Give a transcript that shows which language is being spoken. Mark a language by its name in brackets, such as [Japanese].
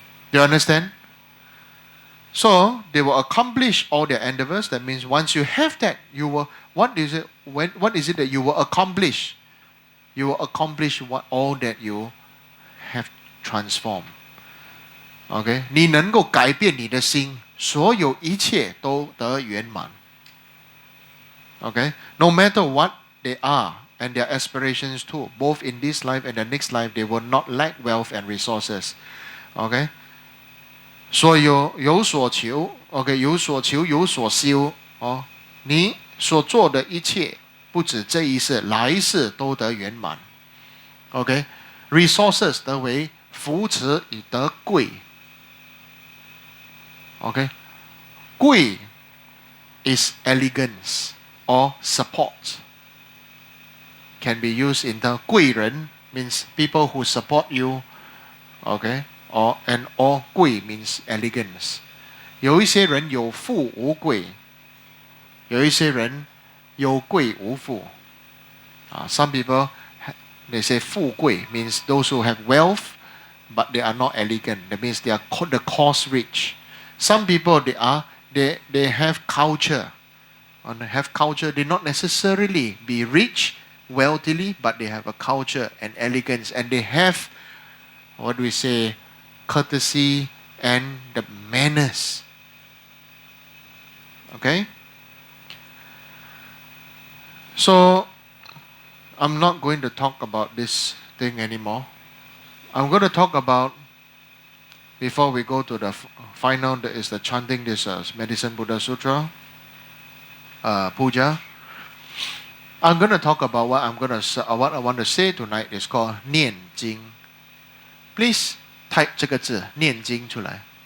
[English] Do you understand? So they will accomplish all their endeavors. That means once you have that, you will what is it that you will accomplish? You will accomplish all that you have transformed. [Chinese] OK， 你能够改变你的心，所有一切都得圆满。 [English] OK， no matter what they are and their aspirations too, both in this life and the next life, they will not lack wealth and resources. [Chinese] OK， 所以有所求 ，OK， 有所求有所修哦，你所做的一切，不止这一世，来世都得圆满。 OK，resources 得为扶持以得贵。 [English] OK， 贵 is elegance or support. Can be used in the 贵人 means people who support you. OK，or贵 means elegance. [Chinese] 有一些人有富无贵，有一些人有贵无富。 [English] Some people they say 富贵 means those who have wealth, but they are not elegant. That means they are the cost rich. Some people they have culture. And have culture, they not necessarily be rich, wealthily, but they have a culture and elegance, and they have what do we say, courtesy and the manners. Okay? So I'm not going to talk about this thing anymore. I'm going to talk about, before we go to the final, that is the chanting this Medicine Buddha Sutra, Puja. I'm going to talk about what I want to say tonight is called 念经. Please type [Chinese] 这个字念经出来.